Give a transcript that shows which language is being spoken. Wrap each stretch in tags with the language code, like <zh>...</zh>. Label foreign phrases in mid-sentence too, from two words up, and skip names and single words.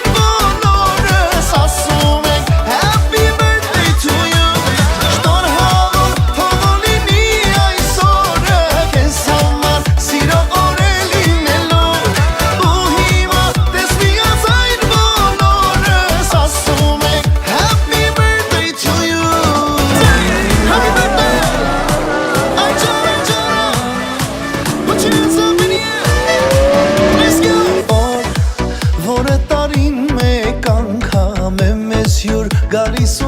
<hy>բոլորս ասում ենք</hy> <en>Happy birthday to you</en> <hy>Շնորհավոր թող որ լինի այս օրը քեզ համար սիրո օր է լինելու Ու հիմա տեսնիած այդ բոլորս ասում ենք</hy> <en>Happy birthday to you Happy birthday Anjara Put your hands up in the air Let's go</en> <hy>Որը տարին մեկ անգամ է մեզ հյուր գալիս</hy>